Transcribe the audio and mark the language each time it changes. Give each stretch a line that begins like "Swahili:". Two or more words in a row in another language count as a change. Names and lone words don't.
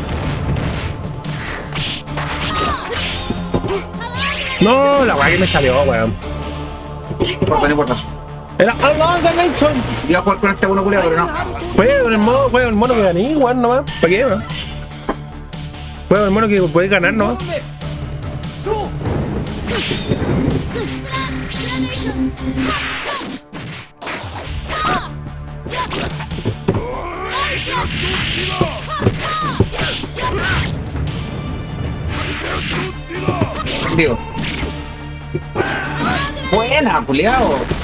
Spanish: No, la weá que me salió, weón. No importa. Era Along the Nation. Iba a jugar con este bueno culiado, pero no. Juega con el mono que gané, weón, nomás. ¿Para qué, weón? Juega con el mono que puede ganar, 2 nomás.
Japanese: 本目勝負
Spanish: Digo. Buena, culiao.